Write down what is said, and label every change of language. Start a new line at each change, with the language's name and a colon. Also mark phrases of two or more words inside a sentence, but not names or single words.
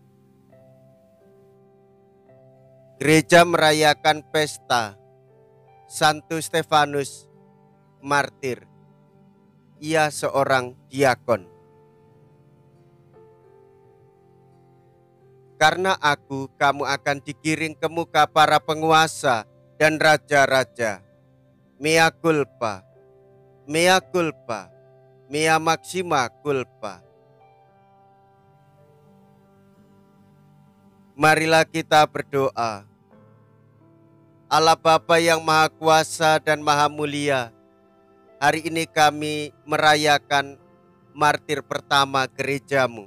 Indonesian: Gereja merayakan pesta Santo Stefanus martir. Ia seorang diakon. Karena aku, kamu akan digiring ke muka para penguasa dan raja-raja.
Latin: Mea culpa, mea culpa, mea maxima culpa.
Indonesian: Marilah kita berdoa. Allah Bapa yang Maha Kuasa dan Maha Mulia, hari ini kami merayakan martir pertama gerejamu.